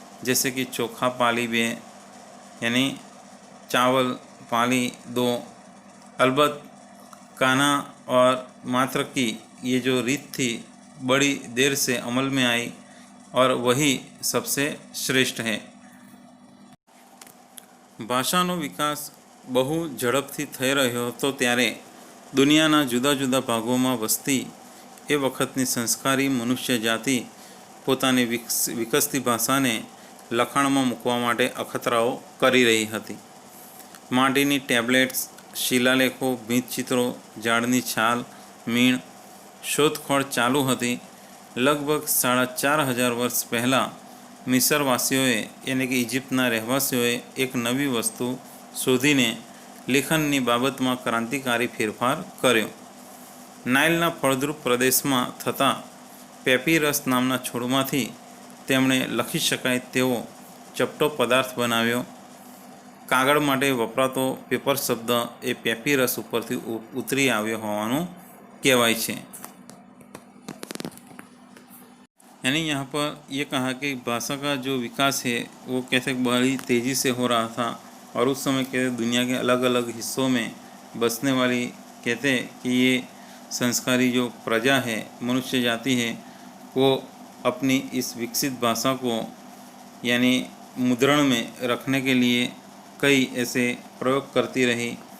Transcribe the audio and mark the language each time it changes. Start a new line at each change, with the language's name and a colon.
Hindi: जैसे कि
Gujarati: चोखा पाली बे,
Hindi: यानी चावल पाली दो। अलबत् काना और मात्र की ये जो रीत थी बड़ी देर से अमल में आई और वही सबसे श्रेष्ठ है।
Gujarati: ભાષાનો વિકાસ બહુ ઝડપથી થઈ રહ્યો હતો ત્યારે દુનિયાના જુદા જુદા ભાગોમાં વસતી એ વખતની સંસ્કારી મનુષ્ય જાતિ પોતાની વિકસતી ભાષાને લખાણમાં મૂકવા માટે અખતરાઓ કરી રહી હતી. માટીની ટેબ્લેટ્સ, શિલાલેખો, ભીંતચિત્રો, ઝાડની છાલ, મીણ શોધખોળ ચાલુ હતી. લગભગ 4,500 વર્ષ પહેલાં મિસરવાસીઓએ એટલે કે ઇજિપ્તના રહેવાસીઓએ એક નવી વસ્તુ શોધીને લેખનની બાબતમાં ક્રાંતિકારી ફેરફાર કર્યો. નાઇલના ફળદ્રુપ પ્રદેશમાં થતા પેપીરસ નામના છોડમાંથી તેમણે લખી શકાય તેવો ચપટો પદાર્થ બનાવ્યો. કાગળ માટે વપરાતો પેપર શબ્દ એ પેપીરસ ઉપરથી ઉતરી આવ્યો હોવાનું કહેવાય છે.
Hindi: यानी यहाँ पर ये कहा कि भाषा का जो विकास है वो कैसे बड़ी तेज़ी से हो रहा था और उस समय कहते दुनिया के अलग अलग हिस्सों में बसने वाली कहते कि ये संस्कारी जो प्रजा है, मनुष्य जाति है, वो अपनी इस विकसित भाषा को यानी मुद्रण में रखने के लिए कई ऐसे प्रयोग करती रही.